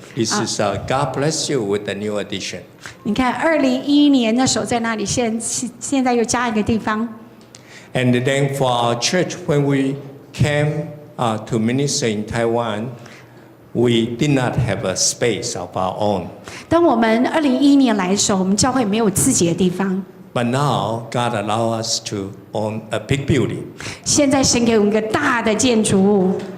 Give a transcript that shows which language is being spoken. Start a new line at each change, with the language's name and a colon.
English: This is God bless you with the new addition.
Chinese: 你看，2011年那时候在那里，现在又加一个地方。
English: And then for our church, when we came to minister in Taiwan, we did not have a space of our own.
Chinese: 当我们2011年来的时候，我们教会没有自己的地方。
English: But now God allows us to own a big building.
Chinese: 现在神给我们一个大的建筑物。